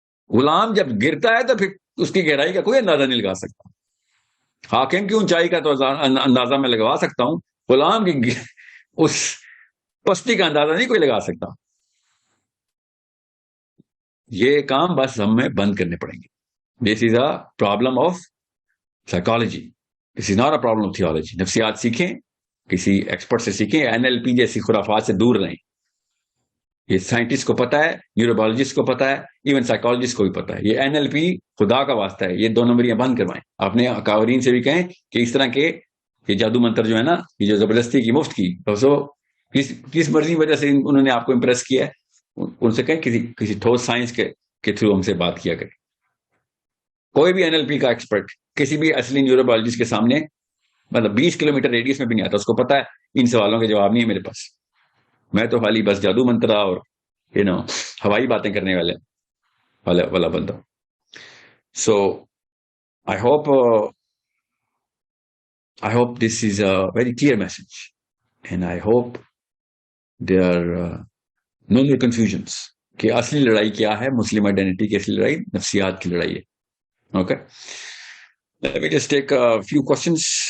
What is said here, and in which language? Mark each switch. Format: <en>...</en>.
<ur>غلام جب گرتا ہے تو پھر اس کی گہرائی کا کوئی اندازہ نہیں لگا سکتا. حاکم کی اونچائی کا تو اندازہ میں لگوا سکتا ہوں، غلام کی اس پستی کا اندازہ نہیں کوئی لگا سکتا. یہ کام بس ہمیں بند کرنے پڑیں گے.</ur> <en>This is a problem of psychology, this is not a problem of theology.</en> <ur>نفسیات سیکھیں، کسی ایکسپرٹ سے سیکھیں، NLP جیسی خرافات سے دور رہیں. یہ سائنٹسٹ کو پتا ہے، نیوروبالوجسٹ کو پتا ہے، ایون سائیکالوجسٹ کو بھی پتا ہے. یہ NLP خدا کا واسطہ ہے، یہ 2 نمبریاں بند کروائیں. اپنے اکابرین سے بھی کہیں کہ اس طرح کے یہ جادو منتر جو ہے نا، یہ جو زبردستی کی مفت کی، کس مرضی وجہ سے انہوں نے آپ کو امپریس کیا ہے، ان سے کہیں کسی ٹھوس سائنس کے تھرو ہم سے بات کیا کریں. کوئی بھی NLP کا ایکسپرٹ کسی بھی اصلی نیوروبالوجسٹ کے سامنے مطلب 20 کلومیٹر ریڈیس میں بھی نہیں آتا. اس کو پتا ہے ان سوالوں کے جواب نہیں ہے میرے پاس. میں تو خالی بس جادو منترا اور ہوائی باتیں کرنے والا بندہ.</ur> <en>so I hope this is a very clear message, and I hope there are no more confusions</en> <ur>کہ اصلی لڑائی کیا ہے. مسلم آئیڈینٹی کی اصلی لڑائی نفسیات کی لڑائی ہے.</ur> <en>Okay, let me just take a few questions.</en>